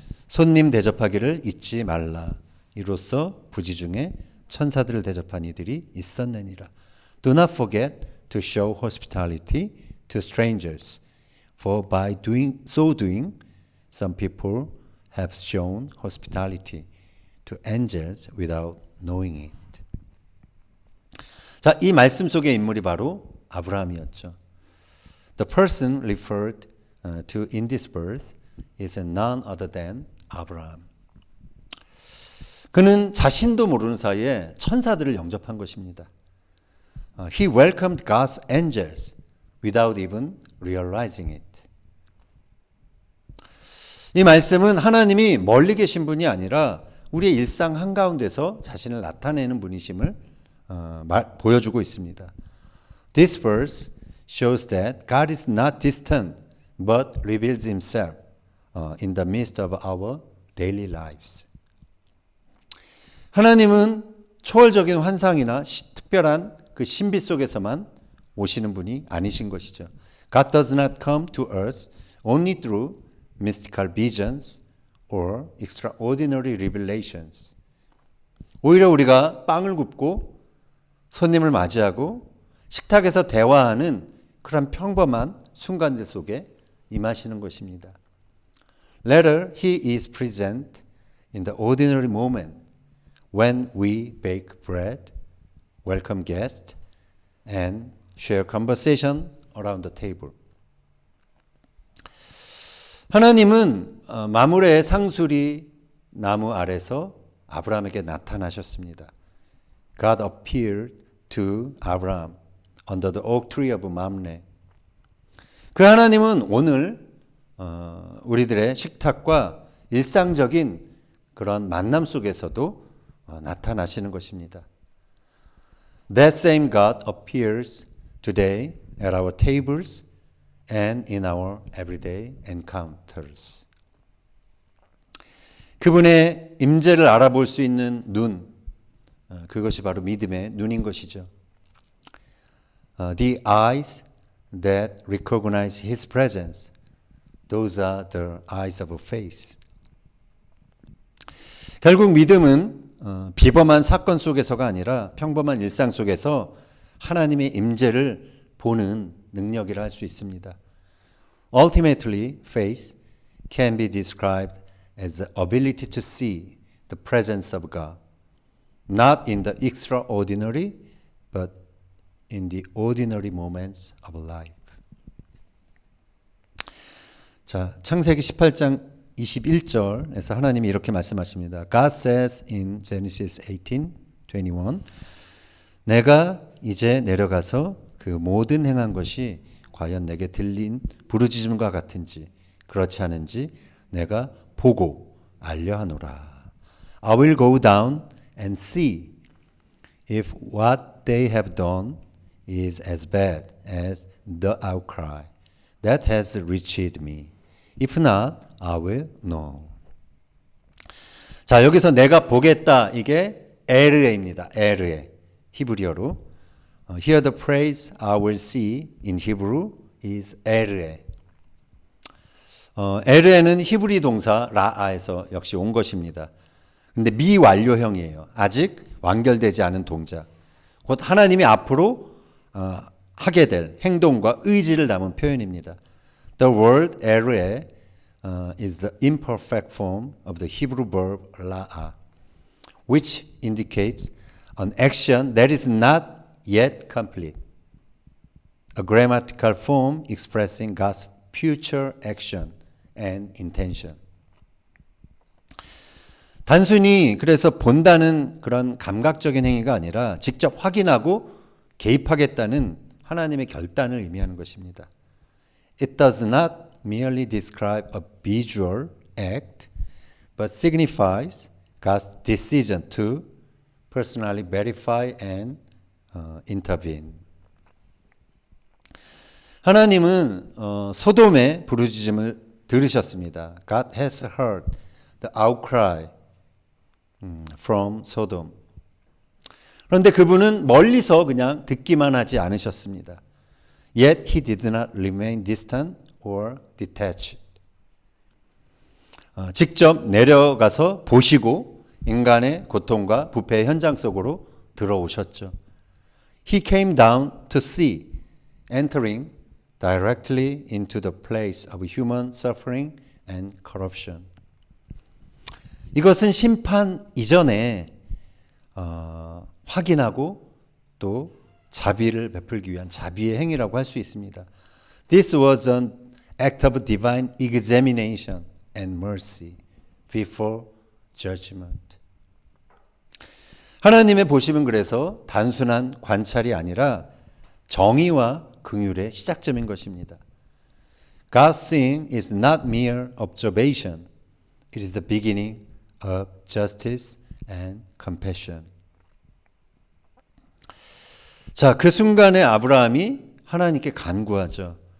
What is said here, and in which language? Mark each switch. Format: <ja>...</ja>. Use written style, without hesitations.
<ko>손님 대접하기를 잊지 말라. 이로써 부지 중에 천사들을 대접한 이들이 있었느니라.</ko> <en>Do not forget to show hospitality to strangers, for by so doing, some people have shown hospitality to angels without knowing it.</en> <ko>자, 이 말씀 속의 인물이 바로 아브라함이었죠.</ko> <en>The person referred to in this verse is none other than Abraham.</en> <ko>그는 자신도 모르는 사이에 천사들을 영접한 것입니다.</ko> <en>He welcomed God's angels without even realizing it.</en> <ko>이 말씀은 하나님이 멀리 계신 분이 아니라 우리의 일상 한가운데서 자신을 나타내는 분이심을 보여주고 있습니다.</ko> <en>This verse shows that God is not distant but reveals himself in the midst of our daily lives.</en> <ko>하나님은 초월적인 환상이나 특별한 그 신비 속에서만 오시는 분이 아니신 것이죠.</ko> <en>God does not come to us only through mystical visions or extraordinary revelations.</en> <ko>오히려 우리가 빵을 굽고 손님을 맞이하고 식탁에서 대화하는 그런 평범한 순간들 속에 임하시는 것입니다.</ko> <en>Rather, he is present in the ordinary moment when we bake bread, welcome guests, and share conversation around the table.</en> <ko>하나님은 마므레의 상수리 나무 아래서 아브라함에게 나타나셨습니다.</ko> <en>God appeared to Abraham under the oak tree of Mamre.</en> <ko>그 하나님은 오늘 우리들의 식탁과 일상적인 그런 만남 속에서도 나타나시는 것입니다.</ko> <en>That same God appears today at our tables and in our everyday encounters.</en> <ko>그분의 임재를 알아볼 수 있는 눈, 그것이 바로 믿음의 눈인 것이죠.</ko> <en>The eyes that recognize His presence, those are the eyes of faith.</en> <ko>결국 믿음은 비범한 사건 속에서가 아니라 평범한 일상 속에서 하나님의 임재를 보는 능력이라 할 수 있습니다.</ko> <en>Ultimately, faith can be described as the ability to see the presence of God, not in the extraordinary, but in the ordinary moments of life.</en> <ko>자, 창세기 18장 21절에서 하나님이 이렇게 말씀하십니다.</ko> <en>God says in Genesis 18:21,</en> <ko>내가 이제 내려가서 그 모든 행한 것이 과연 내게 들린 부르짖음과 같은지 그렇지 않은지 내가 보고 알려하노라.</ko> <en>I will go down and see if what they have done is as bad as the outcry that has reached me. If not, I will know.</en> <ko>자, 여기서 내가 보겠다. 이게 에르에입니다. 에르에. 히브리어로.</ko> <en>Here the phrase I will see in Hebrew is 에르에.</en> <ko>에르에는 히브리 동사 라아에서 역시 온 것입니다. 근데 미완료형이에요. 아직 완결되지 않은 동작. 곧 하나님이 앞으로 하게 될 행동과 의지를 담은 표현입니다.</ko> <en>The word 에르에 is the imperfect form of the Hebrew verb 라아, which indicates an action that is not yet complete. A grammatical form expressing God's future action and intention.</en> <ko>단순히 그래서 본다는 그런 감각적인 행위가 아니라 직접 확인하고 개입하겠다는 하나님의 결단을 의미하는 것입니다.</ko> <en>It does not merely describe a visual act, but signifies God's decision to personally verify and intervene.</en> <ko>하나님은 소돔의 부르짖음을 들으셨습니다.</ko> <en>God has heard the outcry from Sodom.</en> <ko>그런데 그분은 멀리서 그냥 듣기만 하지 않으셨습니다.</ko> <en>Yet he did not remain distant or detached.</en> <ko>직접 내려가서 보시고 인간의 고통과 부패의 현장 속으로 들어오셨죠.</ko> <en>He came down to see, entering directly into the place of human suffering and corruption.</en> <ko>이것은 심판 이전에 확인하고 또 자비를 베풀기 위한 자비의 행위라고 할 수 있습니다.</ko> <en>This was an act of divine examination and mercy before judgment.</en> <ko>하나님의 보심은 그래서 단순한 관찰이 아니라 정의와 긍휼의 시작점인 것입니다.</ko> <en>God's seeing is not mere observation. It is the beginning of justice and compassion.</en> <ko>자, 그 순간에 아브라함이 하나님께 간구하죠.</ko>